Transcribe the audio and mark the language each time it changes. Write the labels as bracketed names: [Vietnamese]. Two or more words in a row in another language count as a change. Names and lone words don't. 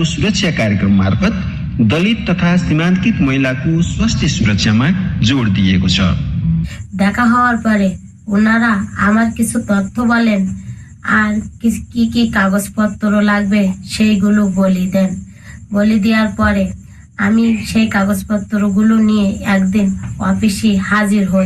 [Nepali] सुरक्षा कार्यक्रम मार्फत दलित तथा सीमांकित महिलाको स्वास्थ्य सुरक्षामा जोड दिएको छ। [Bangla] দেখা হওয়ার পরে ওনারা আমার কিছু তথ্য বলেন আর কি কি কাগজপত্র লাগবে সেইগুলো বলি দেন। বলি দেওয়ার পরে আমি সেই কাগজপত্রগুলো নিয়ে একদিন অফিসে হাজির হই।